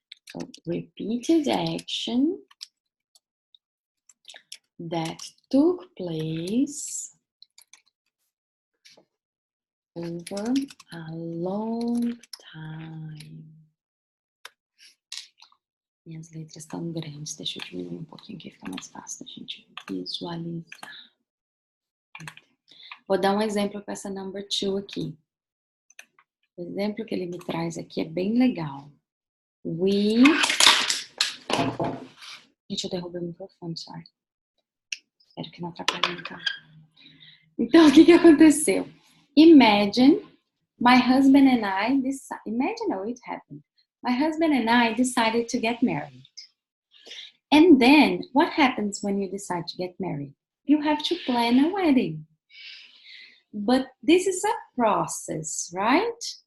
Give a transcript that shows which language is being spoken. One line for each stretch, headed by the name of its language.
English: So, repeated action that took place over a long time.
Portuguese: Minhas letras estão grandes, deixa eu diminuir um pouquinho que fica mais fácil da gente visualizar. Vou dar um exemplo com essa number 2 aqui. O exemplo que ele me traz aqui é bem legal. Gente, eu derrubei o microfone, sorry. Espero que não atrapalhe, então. Então, o que aconteceu?
English: Imagine my husband and I imagine how it happened. My husband and I decided to get married. And then, what happens when you decide to get married? You have to plan a wedding. But this is a process, right?